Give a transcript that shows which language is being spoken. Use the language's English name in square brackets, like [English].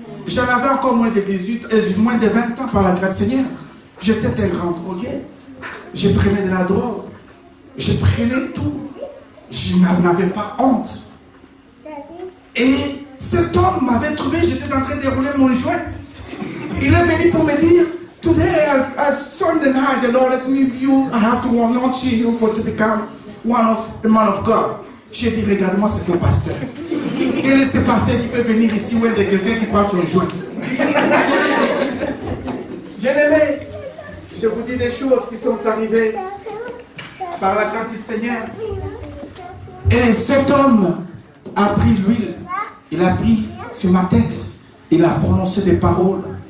[French] J'en avais encore moins de 20 ans par la grâce du Seigneur. J'étais un grand drogué. Je prenais de la drogue. Je prenais tout. Je n'avais pas honte. Et cet homme m'avait trouvé, j'étais en train de rouler mon joint. Il est venu pour me dire, [English] today at Sunday night, the Lord let me view, I have to anoint you for to become one of the man of God. [French] J'ai dit, regarde-moi, c'est le pasteur. Quel est ce pasteur qui peut venir ici ou de quelqu'un qui prend ton joint? Bien-aimé, je vous dis des choses qui sont arrivées par la grâce du Seigneur. Et cet homme a pris l'huile, il a pris sur ma tête, il a prononcé des paroles.